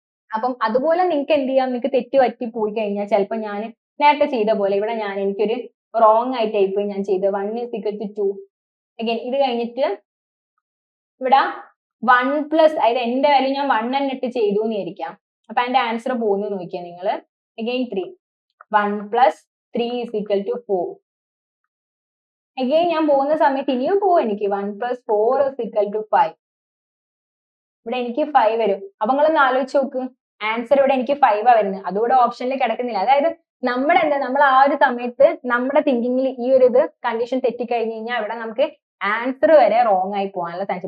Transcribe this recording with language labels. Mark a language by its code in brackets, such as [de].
[ml] അപ്പം അതുപോലെ നിങ്ങൾക്ക് എന്ത് ചെയ്യാം, നിങ്ങൾക്ക് തെറ്റ് പറ്റി പോയി കഴിഞ്ഞാൽ ചിലപ്പോൾ ഞാൻ നേരത്തെ ചെയ്ത പോലെ ഇവിടെ എനിക്കൊരു റോങ് ആയിട്ട് ആയിപ്പോയി ഞാൻ ചെയ്ത് [en] 1 is equal to 2. [ml] അഗൈൻ ഇത് കഴിഞ്ഞിട്ട് ഇവിടെ 1 പ്ലസ്, അതായത് എന്റെ വാല്യൂ ഞാൻ 1 എന്നിട്ട് ചെയ്തു എന്ന് വിചാരിക്കാം. അപ്പൊ എന്റെ ആൻസർ പോകുന്നു നോക്കിയാൽ നിങ്ങൾ. [en] Again 3, 1 plus 3 is equal to 4. [ml] Again ഞാൻ പോകുന്ന സമയത്ത് ഇനിയും പോകും എനിക്ക്. [en] 1 plus 4 is equal to 5. [ml] ഇവിടെ എനിക്ക് 5 വരും. അപ്പൊ നിങ്ങളൊന്ന് ആലോചിച്ച് നോക്ക്, ആൻസർ ഇവിടെ എനിക്ക് 5 ആ വരുന്നത്. അതുകൂടെ ഓപ്ഷനിൽ കിടക്കുന്നില്ല. അതായത് നമ്മൾ ആ ഒരു സമയത്ത് നമ്മുടെ തിങ്കിങ്ങിൽ ഈ ഒരു കണ്ടീഷൻ തെറ്റിക്കഴിഞ്ഞ് കഴിഞ്ഞാൽ ഇവിടെ നമുക്ക് ആൻസർ വരെ റോങ് ആയി പോകാനുള്ള ചാൻസ്.